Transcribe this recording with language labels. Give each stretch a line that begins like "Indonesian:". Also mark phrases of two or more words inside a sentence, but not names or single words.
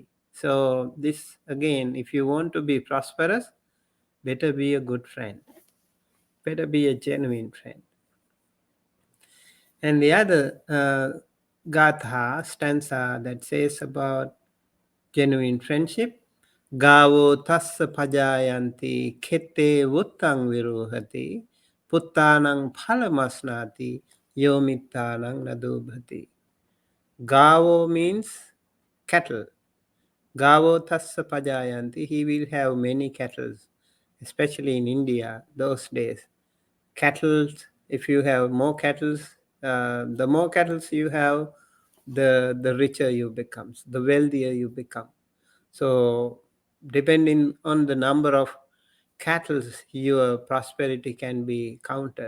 English: So this again, if you want to be prosperous, better be a good friend, better be a genuine friend. And the other gatha stanza that says about genuine friendship,
Pali: Gavo tassa pajayanti khete vuttang virohati puttanang phalamasnati yomittanang nadubhati.
English: Gavo means cattle.
Pali: Gavo tassa pajayanti,
English: he will have many cattle, especially in India those days. Cattle, if you have more cattle, the more cattle you have, the richer you become, the wealthier you become. So depending on the number of cattle, your prosperity can be counted.